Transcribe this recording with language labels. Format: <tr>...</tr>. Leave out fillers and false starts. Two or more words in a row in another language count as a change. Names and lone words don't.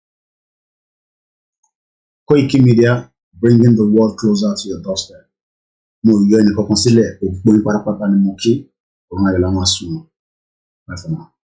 <en>Koikimedia, bringing the world closer to your doorstep.</en> <yo>mo yọ ẹnì kankan sílẹ̀ òpó ní pátápátá ni mo kí ọ̀run ayọ̀ la máa sùn.</yo> <en>Bye for now.</en>